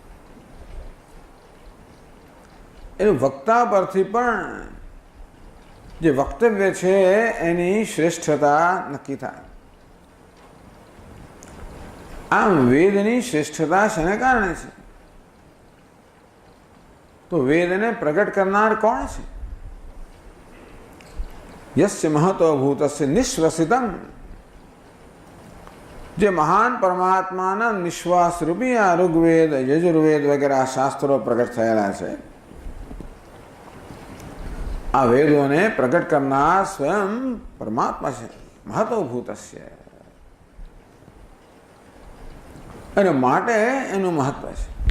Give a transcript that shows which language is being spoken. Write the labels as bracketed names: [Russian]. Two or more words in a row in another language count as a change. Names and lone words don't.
[Gujarati] એનું વક્તા પરથી પણ જે વક્તવ્ય છે એની શ્રેષ્ઠતા નક્કી થાય. આમ વેદની શ્રેષ્ઠતા શેને કારણે છે? તો વેદને પ્રગટ કરનાર કોણ છે? [Sanskrit] यस्य महतो भूतस्य निश्वसितम. [Gujarati] જે મહાન પરમાત્માના નિશ્વાસ રૂપી આ ઋગ્વેદ, યજુર્વેદ વગેરે આ શાસ્ત્રો પ્રગટ થયેલા છે. આ વેદોને પ્રગટ કરનાર સ્વયં પરમાત્મા છે. [Sanskrit] મહતો ભૂતસ્ય. [Gujarati] અને માટે એનું મહત્વ છે.